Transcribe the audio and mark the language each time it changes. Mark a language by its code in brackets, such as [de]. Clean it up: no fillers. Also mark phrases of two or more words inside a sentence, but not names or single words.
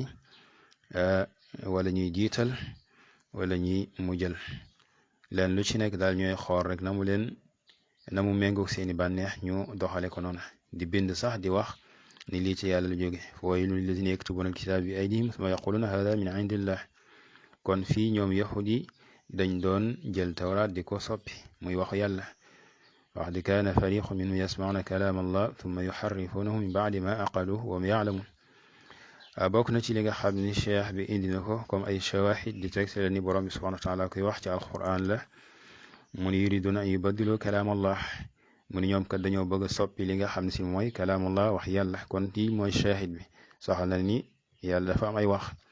[wo] wala ñuy jiital wala ñuy mujjal leen lu ci nekk daal ñooy xool rek na mu méngoog seeni bànneex ñu doxale ko noonu di bind sax di wax ni lii ci yàlla lu jóge fa waylun [ar] للذين يكتبون الكتاب بأيديهم ثم يقولون هذا من عند الله [wo] kon fii ñoom yahudi dañ doon jël tawraat di ko soppi muy waxu yàlla [ar] وكان فريق منهم يسمعون كلام الله ثم يحرفونه من بعد ما عقلوه وهم يعلمون [wo] bokk na ci li nga xam ni cheikh bi indi na ko comme ay shawahid di teg la ni borom bi [ar] سبحانه وتعالى [wo] koy wax ci alquran la mu ni [ar] يريدون أن يبدلوا كلام الله [wo] mu ni ñoom kat dañoo bëgg a soppi li nga xam ne si mooy [ar] كلام الله [wo] wax yàlla kon lii mooy shahid bi soxal na ni yàlla dafa am ay wax